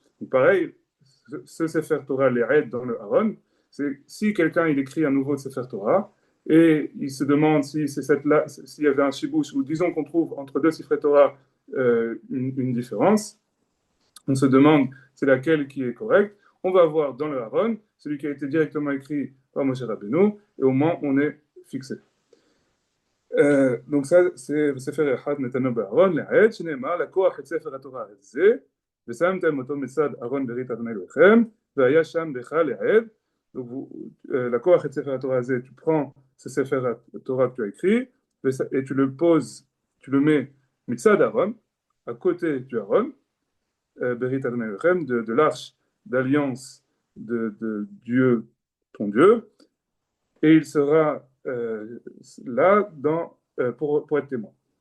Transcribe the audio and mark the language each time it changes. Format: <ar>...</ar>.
<fr>Donc pareil, ce Sefer Torah, les aide dans le Haron, c'est si quelqu'un il écrit un nouveau Sefer Torah et il se demande si c'est cette-là, s'il y avait un chibouche, ou disons qu'on trouve entre deux Sefer Torah une différence, on se demande c'est laquelle qui est correcte. On va voir dans le Haron celui qui a été directement écrit par Moshe Rabbeinu, et au moins on est fixé. Donc ça c'est</fr> <he>ספר אחד נתנו בארון לעד שנאמר לקוח את ספר התורה הזה ושמתם אותו מצד ארון ברית אדוני אלוהיכם והיה שם לך לעד.</he> <fr>Donc</fr> <he>לקוח את ספר התורה הזה,</he> <fr>tu prends ce ספר התורה que tu as écrit et tu le poses, tu le mets</fr> <he>מצד ארון,</he> <fr>à côté du Aaron, Berit Adonai Elohim, de l'arche d'alliance de Dieu, ton Dieu, et il sera là pour être témoin.</fr>